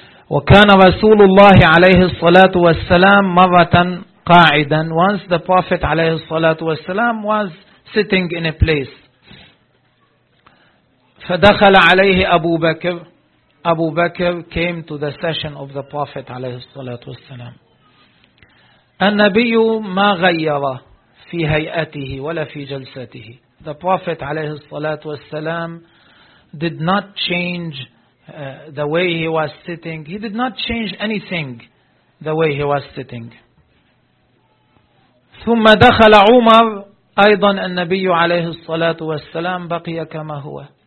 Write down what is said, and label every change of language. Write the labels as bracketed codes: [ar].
[ar] وكان رسول الله عليه الصلاة والسلام مرة قاعدا. [en] Once the Prophet [ar] عليه الصلاة والسلام [en] was sitting in a place. [ar] فدخل عليه أبو بكر. [en] أبو بكر came to the session of the Prophet [ar] عليه الصلاة والسلام. النبي ما غير في هيئته ولا في جلسته. [en] The Prophet [ar] عليه الصلاة والسلام [en] did not change the way he was sitting. He did not change anything the way he was sitting. [ar] ثم دخل عمر أيضا النبي عليه الصلاة والسلام بقي كما هو.